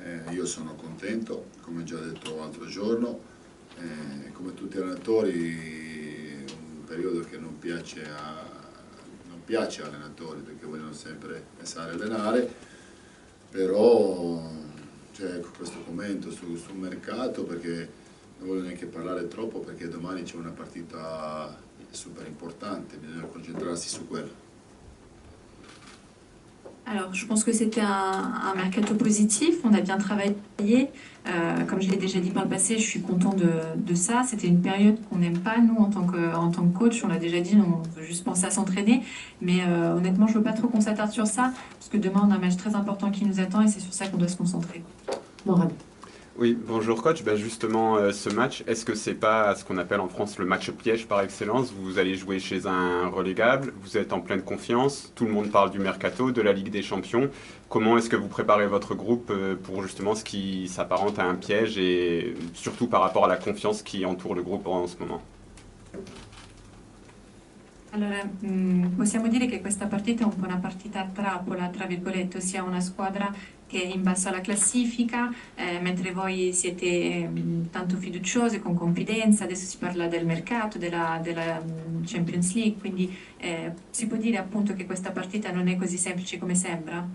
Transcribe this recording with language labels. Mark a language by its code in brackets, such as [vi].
[it] Io sono contento, come già detto l'altro giorno, come tutti gli allenatori, un periodo che non piace agli allenatori perché vogliono sempre pensare a allenare, però c'è questo commento sul mercato, perché non voglio neanche parlare troppo perché domani c'è una partita super importante, bisogna concentrarsi su quello. [fr] Alors, je pense que c'était un mercato positif, on a bien travaillé. Comme je l'ai déjà dit par le passé, je suis content de ça. C'était une période qu'on n'aime pas, nous, en tant que coach. On l'a déjà dit, on veut juste penser à s'entraîner. Mais honnêtement, je ne veux pas trop qu'on s'attarde sur ça, parce que demain, on a un match très important qui nous attend et c'est sur ça qu'on doit se concentrer. Morad. Oui, bonjour coach. Justement, ce match, est-ce que c'est pas ce qu'on appelle en France le match piège par excellence? Vous allez jouer chez un relégable, vous êtes en pleine confiance, tout le monde parle du mercato, de la Ligue des Champions. Comment est-ce que vous préparez votre groupe pour justement ce qui s'apparente à un piège, et surtout par rapport à la confiance qui entoure le groupe en ce moment? [it] Allora, possiamo dire che questa partita è un po' una partita a trappola, tra virgolette, ossia una squadra che è in basso alla classifica, mentre voi siete tanto fiduciosi, con confidenza. Adesso si parla del mercato, della Champions League, quindi si può dire appunto che questa partita non è così semplice come sembra?